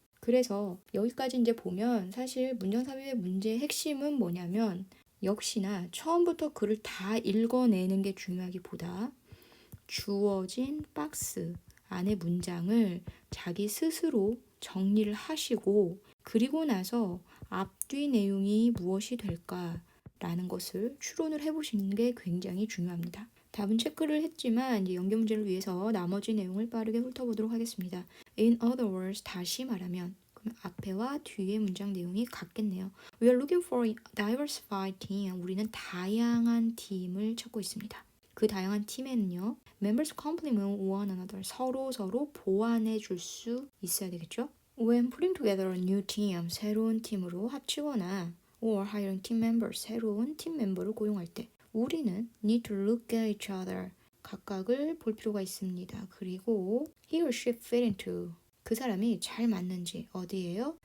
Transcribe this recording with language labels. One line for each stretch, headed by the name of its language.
Korean: 그래서 여기까지 이제 보면 사실 문장 삽입의 문제의 핵심은 뭐냐면 역시나 처음부터 글을 다 읽어내는 게 중요하기보다 주어진 박스 안의 문장을 자기 스스로 정리를 하시고 그리고 나서 앞뒤 내용이 무엇이 될까라는 것을 추론을 해보시는 게 굉장히 중요합니다. 답은 체크를 했지만 이제 연계 문제를 위해서 나머지 내용을 빠르게 훑어보도록 하겠습니다.
English: In other words,
Korean: 다시 말하면 그럼 앞에와 뒤의 문장 내용이 같겠네요.
English: We are looking for a diversified team.
Korean: 우리는 다양한 팀을 찾고 있습니다. 그 다양한 팀에는요.
English: Members complement one another.
Korean: 서로 보완해 줄 수 있어야 되겠죠?
English: When putting together a new team,
Korean: 새로운 팀으로 합치거나
English: or hiring team members,
Korean: 새로운 팀 멤버를 고용할 때 우리는
English: need to look at each other.
Korean: 각각을 볼 필요가 있습니다. 그리고
English: he or she fit into.
Korean: 그 사람이 잘 맞는지 어디에요?